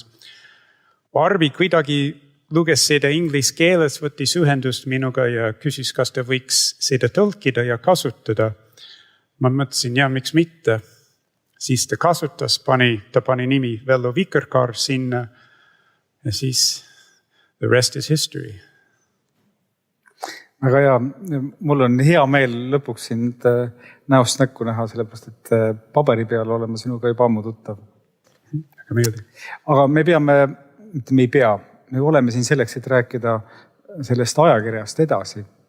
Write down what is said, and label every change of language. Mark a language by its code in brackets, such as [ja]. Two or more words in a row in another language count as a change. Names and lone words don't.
[et] Barbi kuidagi luges seda inglise keeles, võttis ühendust minuga ja küsis, kas ta võiks seda tõlkida ja kasutada. Ma mõtlesin, ja miks mitte. Siis ta kasutas, ta pani nimi Vello Vikerkaar sinna ja siis [en] the rest is history. [et] Aga ja, mul on hea meel lõpuks sind näost näkku näha, sellepärast, et paberi peal olema sinuga juba ammu tuttav. Aga me oleme siin selleks, et rääkida sellest ajakirjast edasi.